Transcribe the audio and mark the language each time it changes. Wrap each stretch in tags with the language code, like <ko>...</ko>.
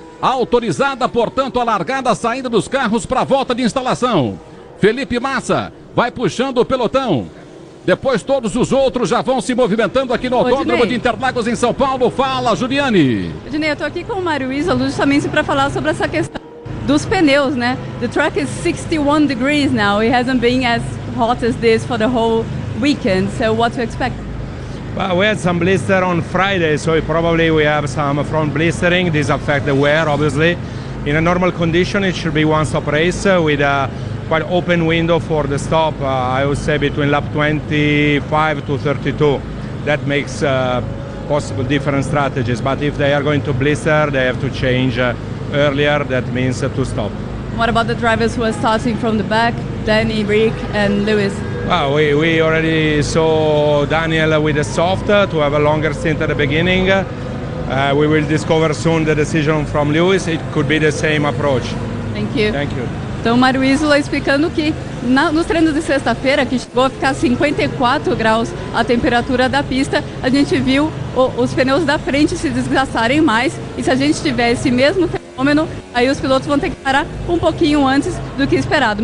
<pt>Autorizada, portanto, a largada, a saída dos carros para a volta de instalação. Felipe Massa vai puxando o pelotão. Depois todos os outros já vão se movimentando aqui no autódromo de Interlagos em São Paulo. Fala, Juliane. Juliane, eu estou aqui com o Mário Isolo justamente para falar sobre essa questão dos pneus, né?</pt> <en>The track is 61 degrees now. It hasn't been as hot as this for the whole weekend. So what to expect? Well, we had some blister on Friday, so probably we have some front blistering. This affects the wear, obviously. In a normal condition, it should be one stop race with a quite open window for the stop, I would say between lap 25 to 32. That makes possible different strategies, but if they are going to blister, they have to change earlier, that means to stop. What about the drivers who are starting from the back, Danny, Rick and Lewis? Well, we already saw Daniel with a soft to have a longer stint at the beginning. We will discover soon the decision from Lewis, it could be the same approach. Thank you. Thank you.</en> <pt>Então, o Mário Isola explicando que nos treinos de sexta-feira, que chegou a ficar 54 graus a temperatura da pista, a gente viu os pneus da frente se desgastarem mais. E se a gente tiver esse mesmo fenômeno, aí os pilotos vão ter que parar um pouquinho antes do que esperado.</pt>